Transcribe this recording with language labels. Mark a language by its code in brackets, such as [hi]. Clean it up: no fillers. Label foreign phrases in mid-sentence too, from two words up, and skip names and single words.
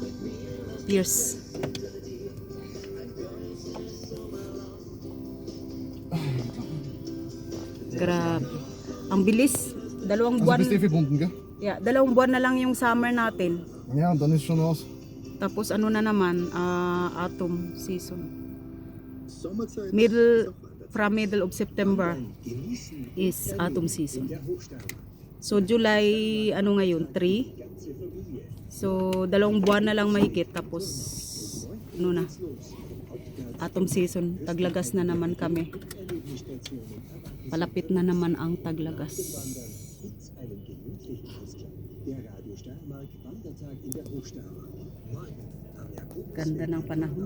[tl] Pears. Grabe. Ang bilis. Dalawang [de] Also [tl] buwan. [de] bist du verbunden, gell? [en] Yeah, [tl] dalawang buwan na lang yung summer natin. [de] Ja, und dann ist schon aus. [tl] Tapos ano na naman, [en] autumn season. [de] Sommerzeit [en] From middle of September is autumn season. So July, [tl] ano ngayon, 3. So dalawang buwan na lang mahigit tapos ano na, [en] autumn season. [tl] Taglagas na naman kami. Palapit na naman ang taglagas. Ganda ng panahon.